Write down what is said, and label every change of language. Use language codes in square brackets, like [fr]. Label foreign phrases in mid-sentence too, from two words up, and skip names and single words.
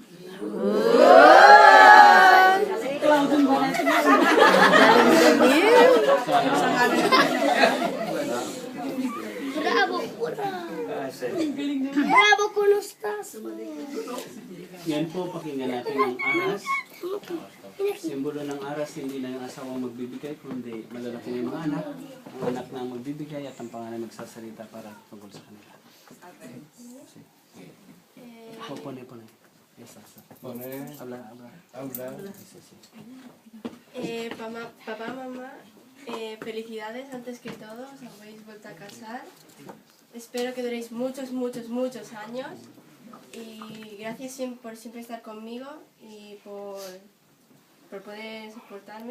[tl] Bravo, kulustas! Yan po, pakinggan natin ang aras. Simbolo ng aras, hindi na yung asawang magbibigay, kundi malalaki na yung mga anak. Ang anak na ang magbibigay at ang pangalan magsasalita para tungkol sa kanila. [es] Pone. Habla. Papá, mamá, felicidades antes que todo, os habéis vuelto a casar. Espero que duréis muchos, muchos, muchos años y gracias por siempre estar conmigo y por poder soportarme.